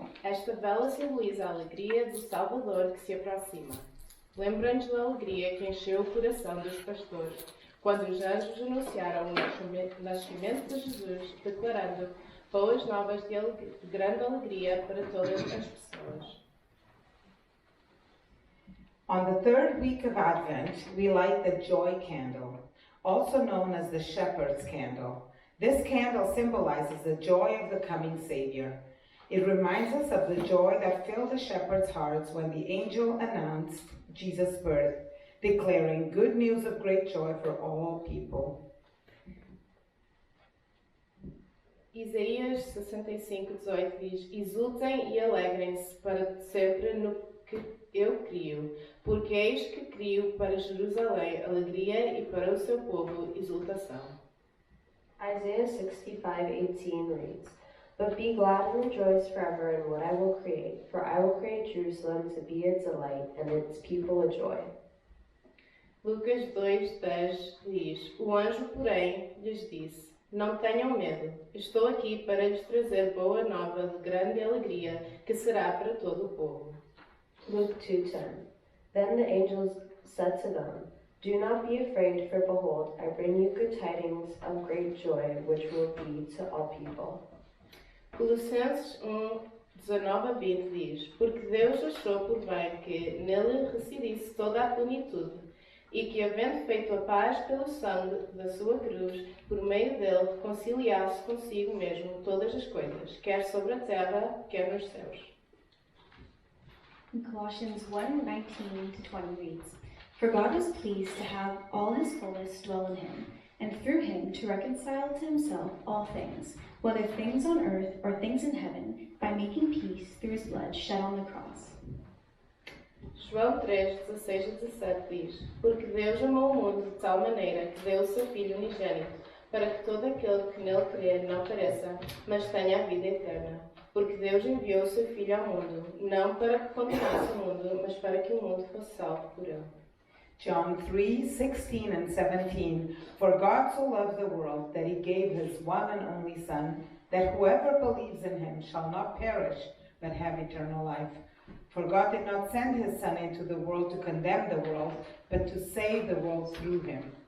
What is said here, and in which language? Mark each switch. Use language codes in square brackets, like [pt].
[pt] Esta vela simboliza a alegria do Salvador que se aproxima. Lembra-nos da alegria que encheu o coração dos pastores, quando os anjos anunciaram o nascimento de Jesus, declarando boas novas de grande alegria para todas as pessoas. [en] On the third week of Advent, we light the joy candle, also known as the shepherd's candle. This candle symbolizes the joy of the coming Savior. It reminds us of the joy that filled the shepherds' hearts when the angel announced Jesus' birth, declaring good news of great joy for all people. [pt] Isaías 65:18 diz: Exultem e alegrem-se para sempre no que eu crio, porque eis que crio para Jerusalém alegria e para o seu povo exultação. [en] Isaiah 65:18 reads, But be glad and rejoice forever in what I will create, for I will create Jerusalem to be a delight and its people a joy. [pt] Lucas 2:10 diz: O anjo, porém, lhes disse: Não tenham medo, estou aqui para lhes trazer boa nova de grande alegria, que será para todo o povo. [en] Luke 2:10 Then the angels said to them, Do not be afraid, for behold, I bring you good tidings of great joy, which will be to all people. [pt] Colossenses 1:19-20 diz: Porque Deus achou por bem que nele residisse toda a plenitude, e que, havendo feito a paz pelo sangue da sua cruz, por meio dele reconciliasse consigo mesmo todas as coisas, quer sobre a terra, quer nos céus. [en] In Colossians 1:19-20 reads, For God is pleased to have all his fullness dwell in him, and through him to reconcile to himself all things, whether things on earth or things in heaven, by making peace through his blood shed on the cross. [pt] João 3:16-17 diz: Porque Deus amou o mundo de tal maneira que deu o seu Filho unigênito, para que todo aquele que nele crê não pereça, mas tenha a vida eterna. Porque Deus enviou o seu Filho ao mundo, não para que condenasse o mundo, mas para que o mundo fosse salvo por ele. [en] John 3:16 and 17. For God so loved the world that he gave his one and only Son, that whoever believes in him shall not perish, but have eternal life. For God did not send his Son into the world to condemn the world, but to save the world through him.